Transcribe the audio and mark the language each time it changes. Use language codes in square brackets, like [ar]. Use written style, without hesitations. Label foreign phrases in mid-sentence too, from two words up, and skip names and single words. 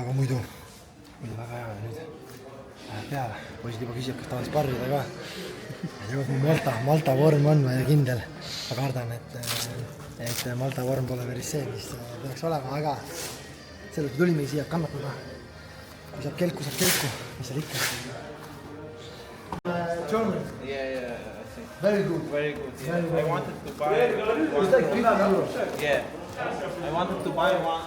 [et] Aga muidu oli väga hea ja nüüd peale. Poisid juba küsib, kas tahad sparrida ka. Tegus mu Malta vorm on, ma ei ole kindel. Ma kardan, et Malta vorm pole päris see, mis peaks olema, aga sellest tulimegi siia kannatada. Kui saab kelku, mis seal ikka. [en] German? Yeah. Very good. Very good. Yeah. I wanted to buy. It's like 50 euros. Yeah. I wanted to buy one.